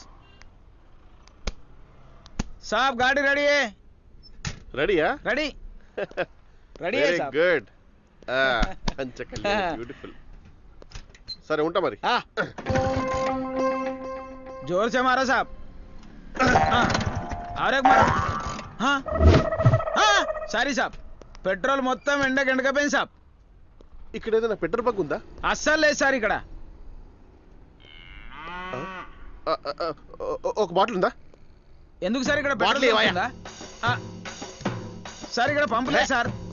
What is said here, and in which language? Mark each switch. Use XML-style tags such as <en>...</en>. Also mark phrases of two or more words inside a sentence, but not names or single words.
<hi>साहब गाड़ी रेडी है?</hi> <te>రెడీయా?</te> <hi>रेडी रेडी है साहब.</hi> <en>Good. Beautiful.</en> <te>సరే ఉంటా మరి.</te> <hi>जोर से मारो साहब. और एक मारो.</hi> <te>हाँ సారీ సాబ్, పెట్రోల్ మొత్తం ఎండకపోయింది సాబ్. ఇక్కడ ఏదైనా</te> <en>petrol bunk</en> <te>ఉందా? అస్సలు లేదు సార్ ఇక్కడ. ఒక బాటిల్ ఉందా? ఎందుకు సార్ ఇక్కడ పెట్రోల్ ఉందా? సార్ ఇక్కడ పంపు లేదు సార్.</te>